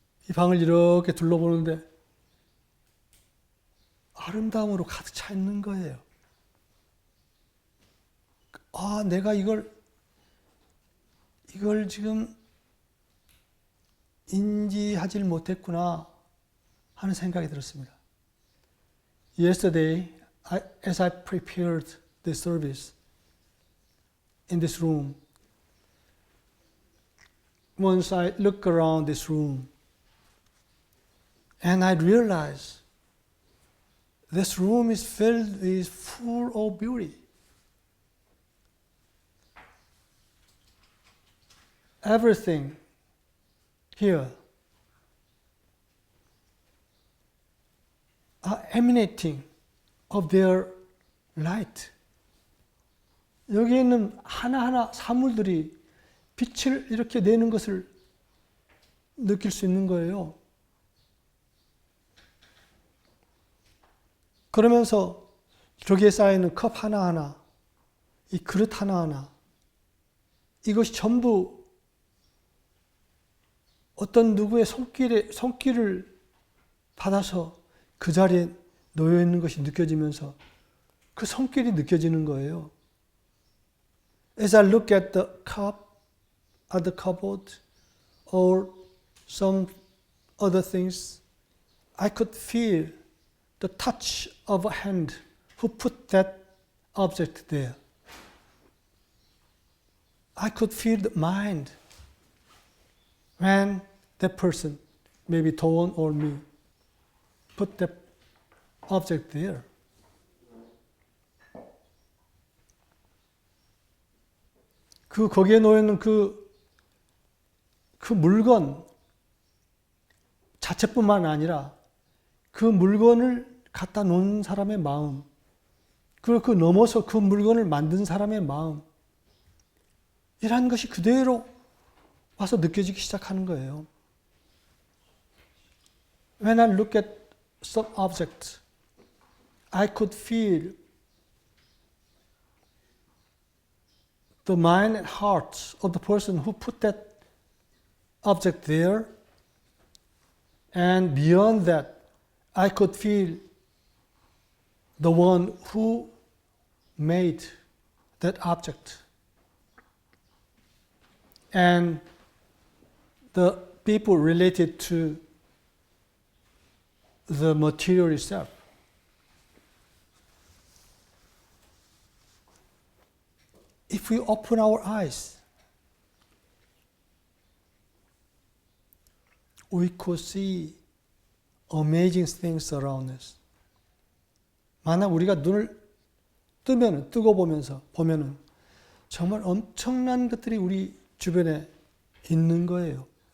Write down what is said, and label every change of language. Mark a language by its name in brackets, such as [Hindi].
[Korean] 이 방을 이렇게 둘러보는데 아름다움으로 가득 차 있는 거예요. 아, 내가 이걸 지금 인지하지 못했구나 하는 생각이 들었습니다. [English] Yesterday, as I prepared the service in this room, once I look around this room, and I realize this room is full of beauty. Everything here are emanating of their light. [Korean] 여기 있는 하나하나 사물들이 빛을 이렇게 내는 것을 느낄 수 있는 거예요. 그러면서 저기에 쌓여있는 컵 하나하나, 이 그릇 하나하나, 이것이 전부 어떤 누구의 손길을 받아서 그 자리에 놓여 있는 것이 느껴지면서 그 손길이 느껴지는 거예요. [English] As I look at the cup, at the cupboard, or some other things, I could feel the touch of a hand who put that object there. I could feel the mind when that person, maybe Toon or me, put that object there. [Korean] 거기에 놓여있는 그 물건 자체뿐만 아니라 그 물건을 갖다 놓은 사람의 마음, 그리고 그 넘어서 그 물건을 만든 사람의 마음, 이러한 것이 그대로 와서 느껴지기 시작하는 거예요. [English] When I look at some object, I could feel the mind and heart of the person who put that object there, and beyond that, I could feel the one who made that object, and the people related to the material itself. If we open our eyes, we could see amazing things around us. [Korean] 만약 우리가 눈을 뜨고 보면은 정말 엄청난 것들이 우리 주변에 있는 거예요.